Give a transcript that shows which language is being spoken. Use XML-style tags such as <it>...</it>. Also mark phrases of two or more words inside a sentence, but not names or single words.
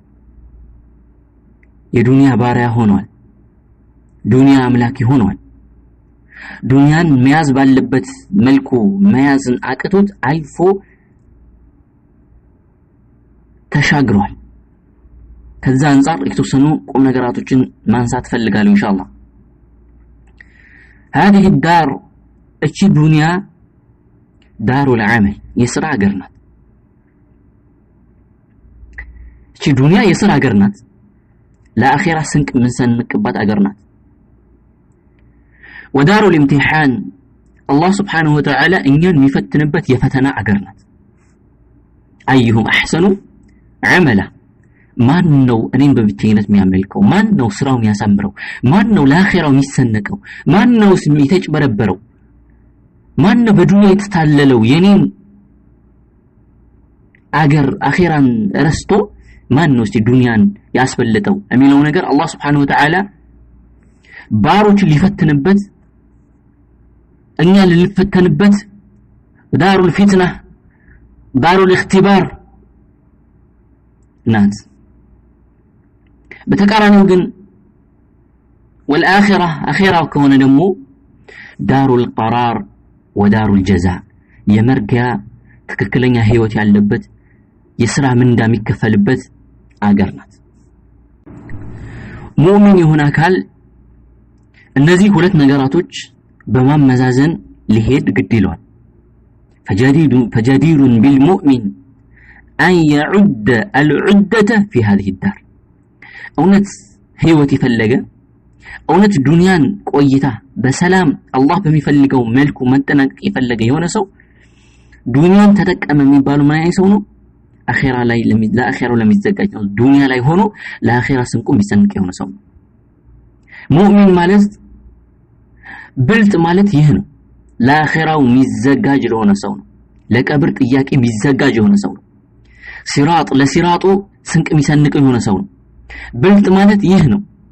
<am>የዱንያ ባሪያ ሆኗል ዱንያ አምላኪ ሆኗል ዱንያን መያዝ ባለበት መልኩ መያዝን አቅቶት አልፎ ተሻግሯል ከዛ አንፃር የተወሰኑ ቁም ነገራቶችን ማንሳት ፈልጋለሁ</am> <ar>إن شاء الله هذه الدار</ar> <am>እቺ ዱንያ</am> <ar>دار العمل</ar> <am>የሥራ ሀገር ናት እቺ ዱንያ የሥራ ሀገር ናት ለአኺራ ስንቅ ምን ሰንቅባት ሀገር ናት</am> <ar>ودار الامتحان الله سبحانه وتعالى</ar> <am>እኛን የሚፈትንበት የፈተና ሀገር ናት</am> <ar>ايهم احسن عملا</ar> <am>ማን ነው እኔን በብቸኝነት የሚያመልከው ማን ነው ስራው የሚያሳምረው ማን ነው ለአኺራው የሚሰነቀው ማን ነው የሚተጭበረበረው ማን ነው በዱንያ የተታለለው የኔን አገር አኺራን ረስቶ ማን ነው እስቲ ዱንያን ያስበለጠው የሚለው ነገር አላህ</am> <ar>سبحانه وتعالى</ar> <am>ባሮችን ሊፈትንበት እኛ ልንፈተንበት</am> <ar>دار الفتنة دار اختبار</ar> <am>ናት በተቃራኒው ግን</am> <ar>والآخرة آخرة</ar> <am>ከሆነ ደግሞ</am> <ar>دار القرار ودار الجزاء</ar> <am>የመርጊያ ትክክለኛ ህይወት ያለበት የሥራ ምንዳ የሚከፈልበት አገር ናት ሙእሚን የሆነ አካል እነዚህ ሁለት ነገራቶች በማመዛዘን ሊሄድ ግድ ይላል</am> <ar>فجدير بالمؤمن أن يعد العدة في هذه الدار</ar> <am>እውነት ህይወት ይፈልገ እውነት ዱንያን ቆይታ በሰላም አላህ በሚፈልገው መልኩ መጠናቀቅ ይፈልገ የሆነ ሰው ዱንያን ተጠቀመ የሚባለው ምን አይነት ሰው ነው አኺራ ላይ ለአኺራው ለሚዘጋጅ ነው ዱንያ ላይ ሆኖ ለአኺራ ስንቁ የሚሰንቅ የሆነ ሰው ሙእሚን ማለት ብልጥ ማለት ይህ ነው ለአኺራው የሚዘጋጅ ለሆነ ሰው ነው ለቀብር ጥያቄ የሚዘጋጅ የሆነ ሰው ነው ሲራጥ ለሲራጡ ስንቅ የሚሰንቅ የሆነ ሰው ነው ብልጥ ማለት ይህ ነው</am>